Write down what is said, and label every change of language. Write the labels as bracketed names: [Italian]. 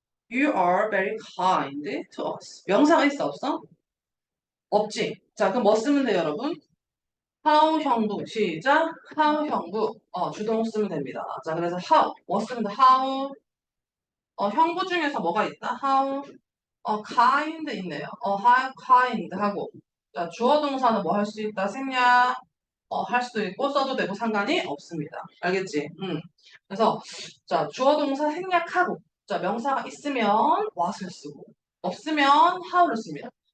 [English] You are very kind to us. [Korean] 명사가 있어 없어? 없지. 자, 그럼 뭐 쓰면 돼요, 여러분? how 형부 시작 how 형부 주동 쓰면 됩니다. 자 그래서 how 뭐 쓰면 돼? how 형부 중에서 뭐가 있다? [English] how kind [Korean] 있네요. [English] how kind [Korean] 하고 자 주어 동사는 뭐 할 수 있다? 생략 할 수도 있고 써도 되고 상관이 없습니다. 알겠지? 그래서 자 주어 동사 생략하고 자 명사가 있으면 what을 쓰고 없으면 how를 씁니다.